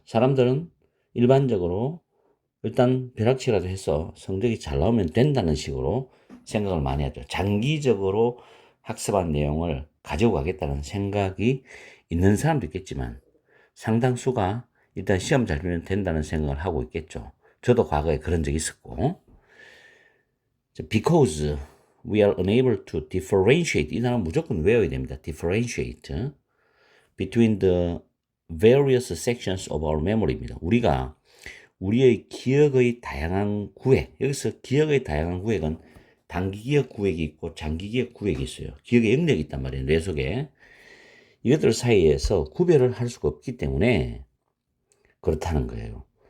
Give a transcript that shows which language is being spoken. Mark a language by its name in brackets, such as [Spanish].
[Korean] 사람들은 일반적으로 일단 벼락치기라도 해서 성적이 잘 나오면 된다는 식으로 생각을 많이 하죠. 장기적으로 학습한 내용을 가지고 가겠다는 생각이 있는 사람도 있겠지만 상당수가 일단 시험 잘 보면 된다는 생각을 하고 있겠죠. 저도 과거에 그런 적이 있었고. [English] Because we are unable to differentiate. [Korean] 이 단어 무조건 외워야 됩니다. [English] differentiate between the various sections of our memory입니다. [Korean] 우리가 우리의 기억의 다양한 구획, 여기서 기억의 다양한 구획은 단기 기억 구획이 있고 장기 기억 구획이 있어요. 기억의 영역이 있단 말이에요. 뇌 속에. 이것들 사이에서 구별을 할 수가 없기 때문에 그렇다는 거예요.